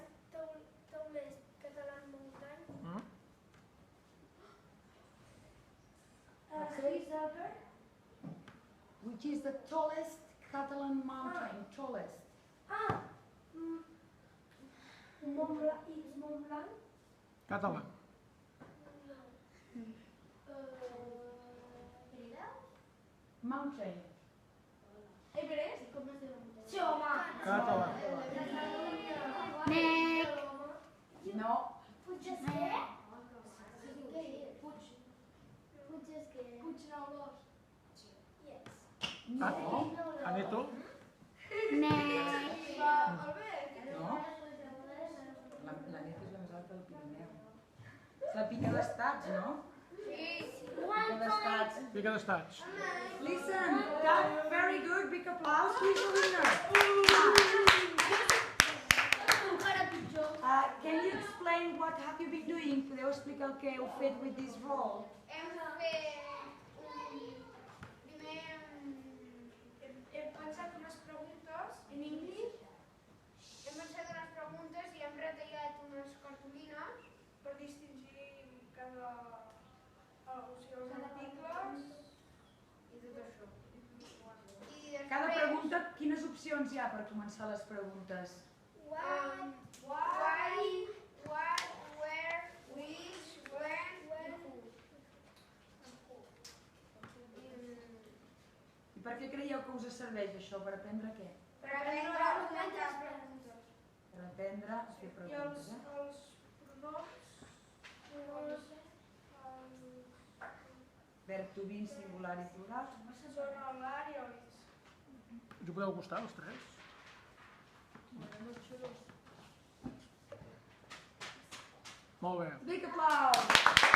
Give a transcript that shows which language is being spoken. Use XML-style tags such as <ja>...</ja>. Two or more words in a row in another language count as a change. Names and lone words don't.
<en>tallest Catalan mountain? Chris Albert? Which is the tallest Catalan mountain? Tallest. Mont Blanc. It's Mont Blanc?</en> <ca>Català.</ca> <en>Mountain.</en> <ca>Everest? Com es diu la muntanya? Sí, home. Català. Meg. No. Puiggesquer? Puiggesquer. Puigneulós.</ca> <en>Yes.</en> <ca>No. Aneto. Meg. No. La neta és la més alta del Pirineu. És la pica d'estats, no? Pica d'estats. Pica d'estats.</ca> <en>Listen, that very good, big applause. Who's the winner?</en> <ca>Encara pitjor.</ca> <en>Can you explain what have you been doing?</en> <ca>Podeu explicar el que heu fet</ca> <en>with this role?</en> <ca>Hem fet primer Hem pensat unes preguntes. en anglès. Hem pensat unes preguntes i hem retallat unes cartolines per distingir cada... o sigui, els articles i tot això. I Cada després preguntat quines opcions hi ha per començar les preguntes.</ca> <en>Why, what, where, which, when, who.</en> <ca>I per què creieu que us serveix això? Per aprendre què? Per aprendre a comentar preguntes. Per aprendre a fer I preguntes, els pronoms</ca> <en>Verb to be,</en> <ca>singular i plural. són el var i el is. Us ho podeu acostar, els tres? Molt bé.</ca> <en>Big applause!</en>